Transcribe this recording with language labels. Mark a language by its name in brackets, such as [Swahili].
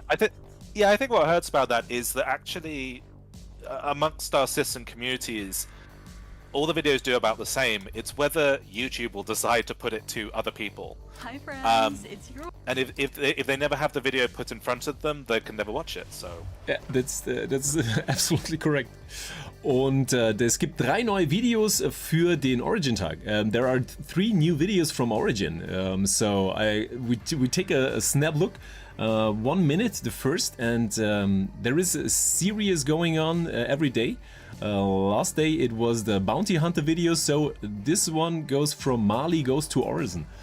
[English] I think what hurts about that is that actually amongst our system communities, all the videos do about the same. It's whether YouTube will decide to put it to other people. Hi friends, it's your... And if they never have the video put in front of them, they can never watch it. So ja, that's absolutely correct. [German] Und es gibt 3 neue Videos für den Origin-Tag. [English] There are 3 new videos from Origin. So we take a snap look. 1 minute, the first, and there is a series going on every day. Last day it was the bounty hunter video, so this one goes from Mali goes to Orison.